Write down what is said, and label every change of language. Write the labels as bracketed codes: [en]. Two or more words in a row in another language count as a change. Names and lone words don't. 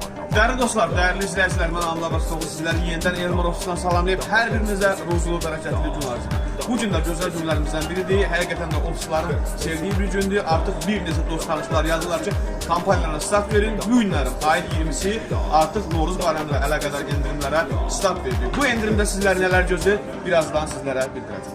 [tr] Değerli dostlar, değerli izleyiciler, ben Amla Abasoğlu sizleri yeniden Elmar Ofisi'nden [az] salamlayıp her birinizə ruzulu, bərəkətli gün arzulayıram. Bu gün də gözəl günlərimizdən biridir. Həqiqətən də ofislərin sevdiği bir gündür. Artıq bir neçə dost tanışlar yazdılar ki, kampanyalara start verin. Bu günlərin ayın 20'si artıq Novruz bayramı ilə əlaqədar endirimlərə start verdi. Bu endirimdə sizləri nələr gözləyir? Birazdan sizlərə bildirəcəm.